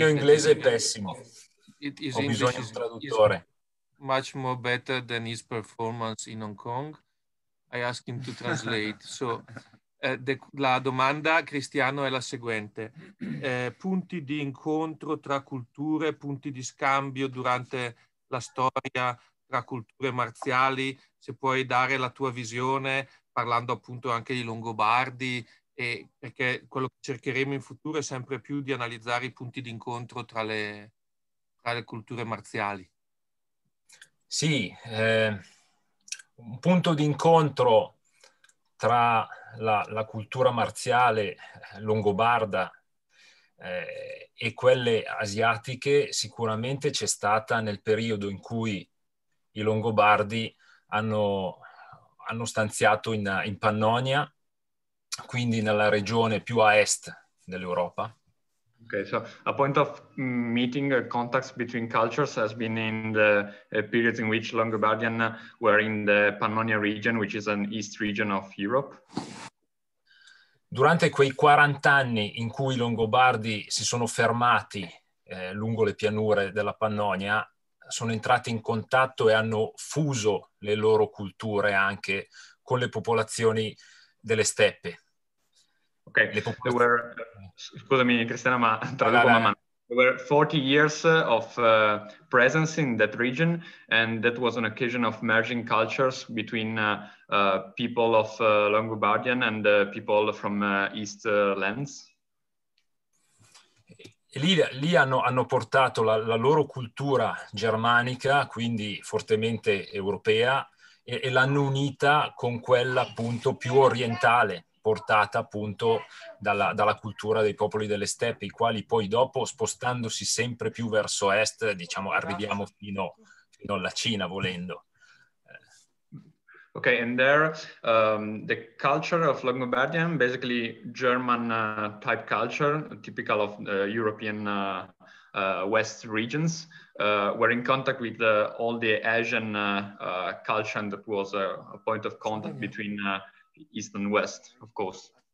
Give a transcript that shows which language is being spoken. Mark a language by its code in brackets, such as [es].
[it] Il mio inglese è pessimo. [en] His [it] Ho [en] English [it] bisogno di un traduttore. [en] Much more better than his performance in Hong Kong. I asked him to translate. [it] So, la domanda, Cristiano, è la seguente. Punti di incontro tra culture, punti di scambio durante la storia tra culture marziali, se puoi dare la tua visione, parlando appunto anche di Longobardi, perché quello che cercheremo in futuro è sempre più di analizzare i punti di incontro tra le culture marziali. Sì, un punto di incontro tra la cultura marziale longobarda e quelle asiatiche sicuramente c'è stata nel periodo in cui i Longobardi hanno stanziato in Pannonia, quindi nella regione più a est dell'Europa. [en] Okay, so a point of meeting contacts between cultures has been in the periods in which Longobardian were in the Pannonia region, which is an east region of Europe. [it] Durante quei 40 anni in cui i Longobardi si sono fermati lungo le pianure della Pannonia, sono entrati in contatto e hanno fuso le loro culture anche con le popolazioni delle steppe. [en] Okay, there were, [it] scusami Cristiano, ma traduco man mano. [en] There were 40 years of presence in that region, and that was an occasion of merging cultures between people of Longobardian and people from East lands. [it] E lì hanno portato la loro cultura germanica, quindi fortemente europea, e l'hanno unita con quella appunto più orientale, portata appunto dalla cultura dei popoli delle steppe, i quali poi dopo, spostandosi sempre più verso est, diciamo, arriviamo fino alla Cina volendo. [en] Okay, and there the culture of Longobardian, basically German type culture, typical of European West regions, were in contact with all the Asian culture, and that was a point of contact between East and West, of course.